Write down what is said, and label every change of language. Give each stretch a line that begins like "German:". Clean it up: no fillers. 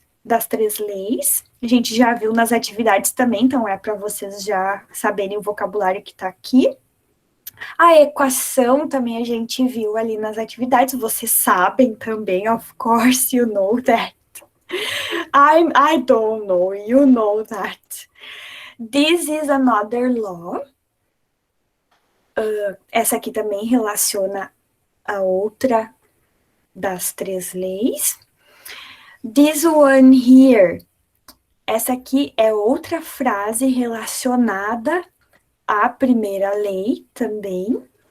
Portuguese: Das 3 leis. A gente já viu nas atividades também, então é para vocês já saberem o vocabulário que está aqui. A equação também a gente viu ali nas atividades, vocês sabem também,
English: of course, you know that. I don't know, you know that. This is another law.
Portuguese: Essa aqui também relaciona a outra das 3 leis.
English: This one here.
Portuguese: Essa aqui é outra frase relacionada à primeira lei também.